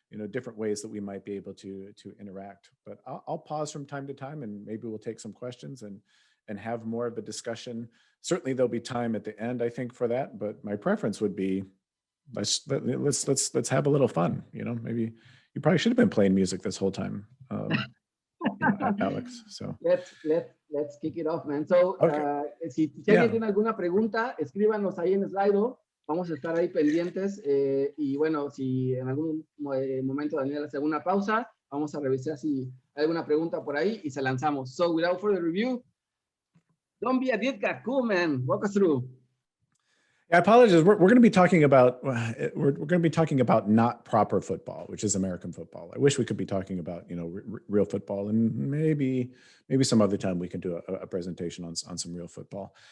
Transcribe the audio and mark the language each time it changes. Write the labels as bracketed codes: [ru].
[en] different ways that we might be able to interact. But I'll pause from time to time, and maybe we'll take some questions and have more of a discussion. Certainly there'll be time at the end, I think, for that, but my preference would be let's have a little fun. Maybe you probably should have been playing music this whole time, Alex. So let's kick it off, man. So, okay. [es] si alguien tiene alguna pregunta, escríbanos ahí en Slido. Vamos a estar ahí pendientes. Y bueno, si en algún momento Daniel hace alguna pausa, vamos a revisar si hay alguna pregunta por ahí y se lanzamos. [en] So, without further review, don't be a ditka. Cool, man. Walk us through. I apologize. We're going to be talking about not proper football, which is American football. I wish we could be talking about real football, and maybe some other time we can do a presentation on some real football.